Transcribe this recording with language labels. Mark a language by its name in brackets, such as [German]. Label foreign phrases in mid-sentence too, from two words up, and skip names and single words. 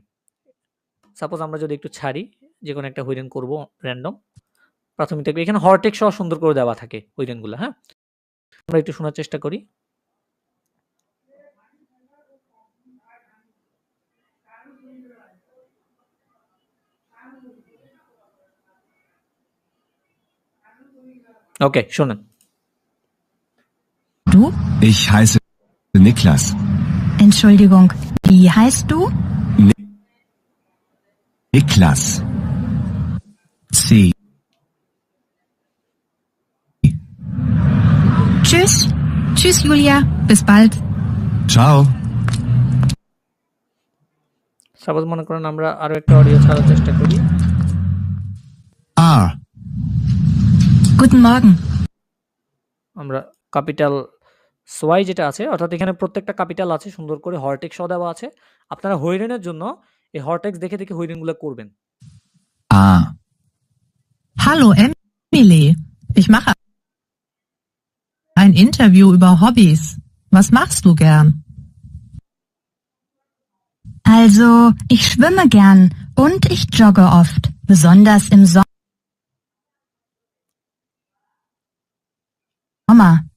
[Bangla] সাপোজ আমরা যদি একটু ছাড়ি, যে কোনো একটা হইরেন করব র্যান্ডম, প্রাথমিক থেকে এখানে হরটেক্স সহ সুন্দর করে দেওয়া থাকে হইরেনগুলো। হ্যাঁ, আমরা একটু শোনার চেষ্টা করি। Okay, শুনুন। [German] Du? Ich heiße Niklas. Entschuldigung, wie heißt du? Niklas. C. Tschüss. Tschüss, Julia. Bis bald. Ciao. [Bangla] সাপোজ মনে করেন আমরা আরো একটা অডিও ছাড়ার চেষ্টা করি। [German] A. Guten Morgen. [Bangla] আমরা ক্যাপিটাল সোয়াই যেটা আছে, অর্থাৎ এখানে প্রত্যেকটা ক্যাপিটাল আছে, সুন্দর করে হরটেক্স সহ দেওয়া আছে। আপনারা হইরেনের জন্য এই হরটেক্স দেখে দেখে হইরেনগুলো করবেন। [German] A. Hallo Emily, ich mache ein Interview über Hobbys. Was machst du gern? Also, ich schwimme gern und ich jogge oft, besonders im Sommer.